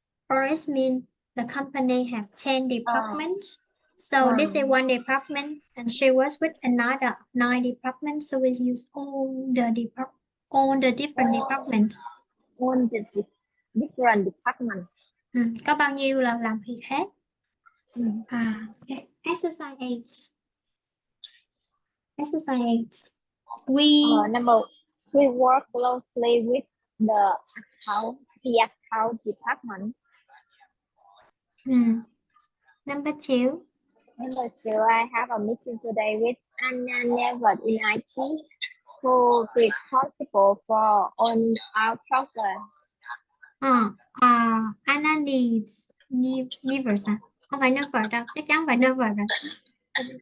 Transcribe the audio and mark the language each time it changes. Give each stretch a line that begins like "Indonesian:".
English: Or it means the company have 10 departments. So this is one department, and she works with another 9 departments. So we use all the different departments. On the different department.
Vietnamese: Có bao nhiêu là làm việc khác.
English: Okay. Exercise 8. We work closely with the account department. Number 2. Number 2, I have a meeting today with Anna Never in IT, who is responsible for on our software.
Vietnamese: Anna Neves à? Không phải never đâu, chắc chắn phải never rồi.